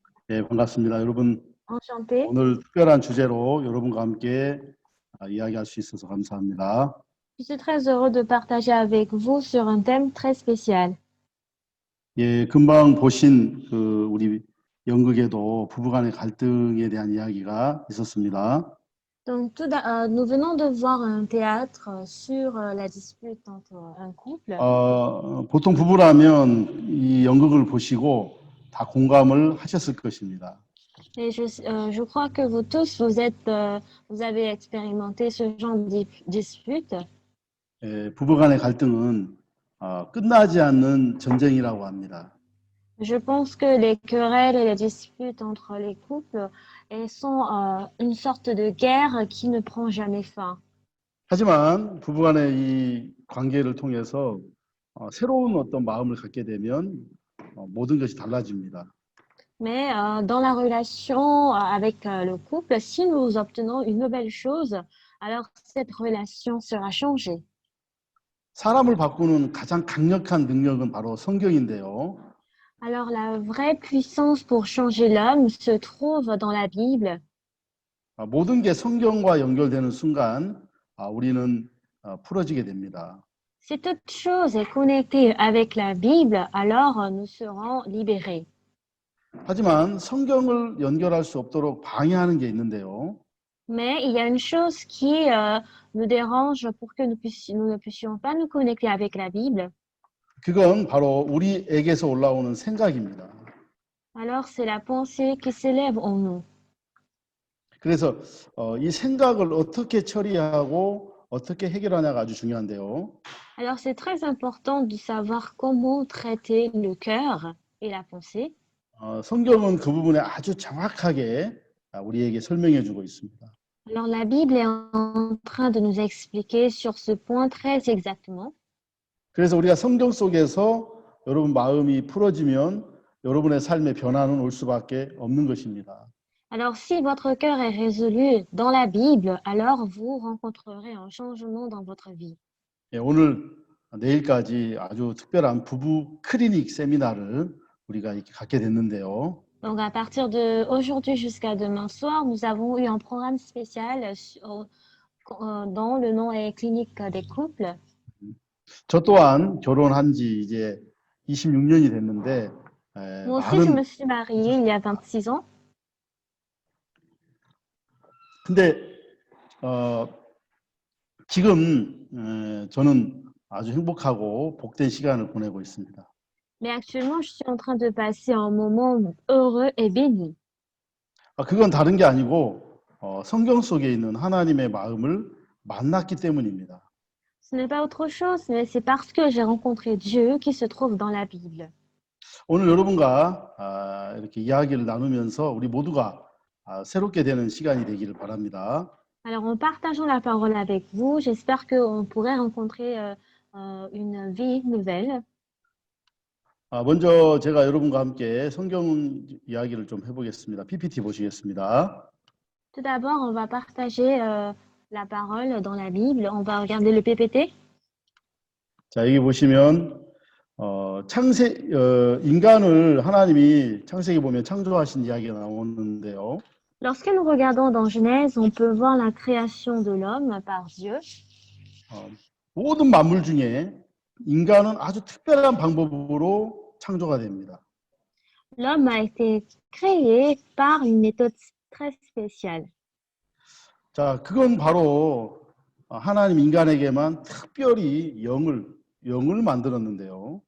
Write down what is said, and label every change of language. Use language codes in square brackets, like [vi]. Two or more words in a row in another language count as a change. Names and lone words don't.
[ko] 예, 반갑습니다. 여러분, [fr] Enchantée. [ko] 오늘 특별한 주제로 여러분과 함께 이야기할 수 있어서 감사합니다. [fr] Je suis très heureux de partager avec vous sur un thème très spécial. [ko] 예, 금방 보신 우리 연극에도 부부간의 갈등에 대한 이야기가 있었습니다. [fr] Donc, nous venons de voir un théâtre sur la dispute entre un couple. [ko] 보통 부부라면 이 연극을 보시고 다 공감을 하셨을 것입니다. [fr] Et je crois que vous tous, vous avez expérimenté ce genre de dispute. [ko] 예, 부부간의 갈등은 끝나지 않는 전쟁이라고 합니다. [fr] Je pense que les querelles et les disputes entre les couples sont une sorte de guerre qui ne prend jamais fin. [ko] 하지만 부부간의 이 관계를 통해서 새로운 어떤 마음을 갖게 되면 모든 것이 달라집니다. [fr] Mais dans la relation avec le couple, si nous obtenons une nouvelle chose, alors cette relation sera changée. [ko] 사람을 바꾸는 가장 강력한 능력은 바로 성경인데요. [fr] Alors la vraie puissance pour changer l'homme se trouve dans la Bible. [ko] 모든 게 성경과 연결되는 순간 우리는 풀어지게 됩니다. [fr] Si toute chose est connectée avec la Bible, alors nous serons libérés. [ko] 하지만 성경을 연결할 수 없도록 방해하는 게 있는데요. [fr] Mais il y a une chose qui nous dérange pour que nous ne puissions pas nous connecter avec la Bible. [ko] 그건 바로 우리에게서 올라오는 생각입니다. [fr] Alors c'est la pensée qui s'élève en nous. [ko] 그래서 이 생각을 어떻게 처리하고 어떻게 해결하냐가 아주 중요한데요. [fr] Alors c'est très important de savoir comment traiter le cœur et la pensée. [ko] 성경은 그 부분에 아주 정확하게 우리에게 설명해 주고 있습니다. [fr] Alors la Bible est en train de nous expliquer sur ce point très exactement. [ko] 그래서 우리가 성경 속에서 여러분 마음이 풀어지면 여러분의 삶의 변화는 올 수밖에 없는 것입니다. [fr] Alors si votre cœur est résolu dans la Bible, alors vous rencontrerez un changement dans votre vie. [ko] 예, 오늘 내일까지 아주 특별한 부부 클리닉 세미나를 우리가 이렇게 갖게 됐는데요. [fr] Donc à partir de aujourd'hui jusqu'à demain soir, nous avons eu un programme spécial dont le nom est Clinique des couples. [ko] 저 또한 결혼한 지 이제 26년이 됐는데 [fr] Moi aussi, je me suis mariée il y a 26 ans. [ko] 근데 지금 저는 아주 행복하고 복된 시간을 보내고 있습니다. [fr] Mais actuellement, je suis en train de passer un moment heureux et béni. [ko] 그건 다른 게 아니고 성경 속에 있는 하나님의 마음을 만났기 때문입니다. [fr] Ce n'est pas autre chose, mais c'est parce que j'ai rencontré Dieu qui se trouve dans la Bible. [ko] 오늘 여러분과 이렇게 이야기를 나누면서 우리 모두가 새롭게 되는 시간이 되기를 바랍니다. [fr] Alors, en partageant la parole avec vous, j'espère qu'on pourrait rencontrer une vie nouvelle. [ko] 먼저 제가 여러분과 함께 성경 이야기를 좀 해보겠습니다. PPT 보시겠습니다. [fr] Tout d'abord, on va partager la parole dans la Bible. On va regarder le PPT. [ko] 자, 여기 보시면 인간을 하나님이 창세기 보면 창조하신 이야기가 나오는데요. [fr] Lorsque nous regardons dans Genèse, on peut voir la création de l'homme par Dieu. [ko] 모든 만물 중에 인간은 아주 특별한 방법으로 창조가 됩니다. [fr] L'homme a été créé par une méthode très spéciale. [ko] 자, 그건 바로 하나님 인간에게만 특별히 영을 만들었는데요.